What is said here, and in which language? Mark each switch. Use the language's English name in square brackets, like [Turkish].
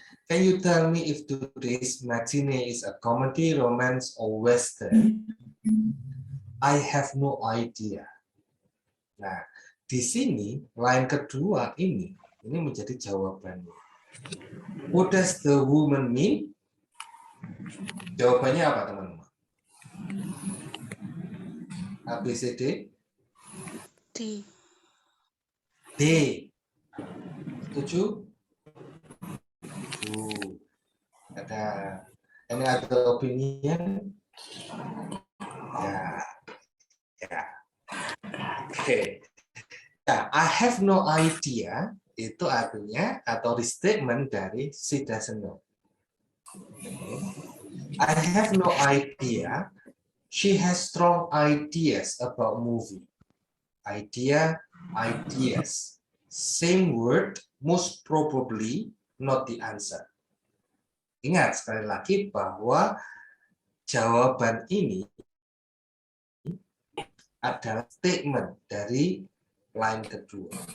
[English] Can you tell me if today's matinee is a comedy, romance, or western? I have no idea. [Indonesian] Nah, di sini line kedua ini menjadi jawabannya. [English] What does the woman mean? [Indonesian] Jawabannya apa, teman-teman? A, B, C, D? D. D. Setuju? Ada [English] any other opinion? [Indonesian] Ya. Oke. [English] Nah, I have no idea [Indonesian] itu artinya atau [English] the statement dari she doesn't know. I have no idea. She has strong ideas about movie. Idea, ideas. Same word, most probably not the answer. [Indonesian] Ingat sekali lagi bahwa jawaban ini adalah statement dari line kedua.